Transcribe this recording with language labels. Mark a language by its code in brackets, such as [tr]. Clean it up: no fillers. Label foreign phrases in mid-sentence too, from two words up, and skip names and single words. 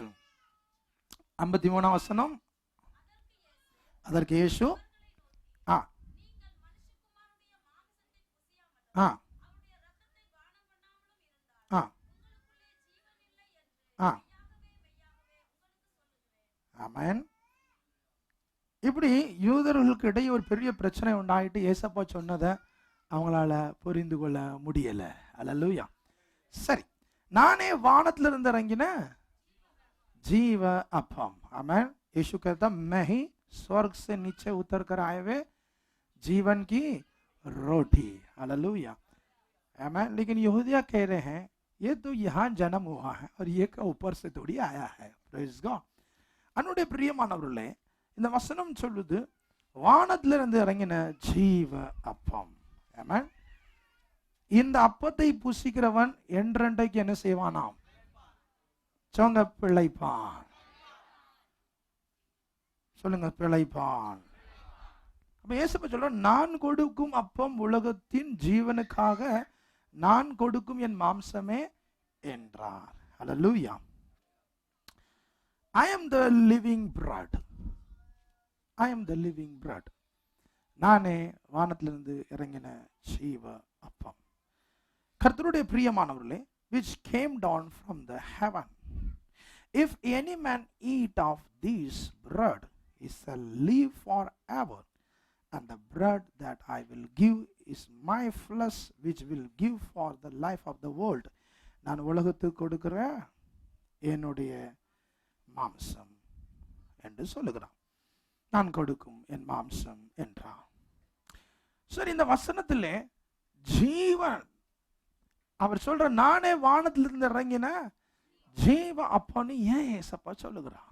[ta] 53ஆம் வசனம். அதற்கு இயேசு ஆமென். இப்படி யூதர்களுக்கு இடையே ஒரு பெரிய பிரச்சனை உண்டாயிட்டு ஏசப்பா சொன்னதை அவங்களால புரிந்து கொள்ள முடியல. அல்லேலூயா. சரி, நானே வானத்துல இருந்து இறங்கின ஜீவ அப்பம். आमेन. [hi] यीशु कहता मैं ही स्वर्ग से नीचे उतर कर आए हुए जीवन की रोटी. हालेलुया. आमेन. लेकिन यहूदिया कह रहे हैं ये तो यहाँ जन्म हुआ है और ये का ऊपर से थोड़ी आया है. [en] Praise God. [ta] अन्नुடைய பிரியமானவர்களே, இந்த வசனம் சொல்லுது வானத்திலிருந்து இறங்கின ஜீவ அப்பம். ஆமென். இந்த அப்பத்தை புசிக்கிறவன் என்றென்றைக்கு என்ன செய்வானாம்? சொல்லுங்க, பிழைப்பான். சொல்லுங்க, பிழைப்பான். அப்ப இயேசு சொல்ற, நான் கொடுக்கும் அப்பம் உலகத்தின் ஜீவனுக்காக நான் கொடுக்கும் என் மாம்சமே என்றார். ஹல்லேலூயா. [en] I am the living bread. I am the living bread. [ta] நானே வானத்திலிருந்து இறங்கின ஜீவ அப்பம். கர்த்தருடைய பிரியமானவர்களே, [en] which came down from the heaven. If any man eat of this bread, he shall live forever, and the bread that I will give is my flesh which will give for the life of the world. [ta] நான் உலகத்துக்கு கொடுக்கிற என்னுடைய மாம்சம் என்று சொல்லுகிறான். நான் கொடுக்கும் என் மாம்சம் என்றான். சரி, இந்த வசனத்திலே ஜீவன் அவர் சொல்ற நானே வானத்திலிருந்து இறங்கின ஜீவ அப்பன்னு ஏன் ஏசப்பா சொல்லுகிறார்?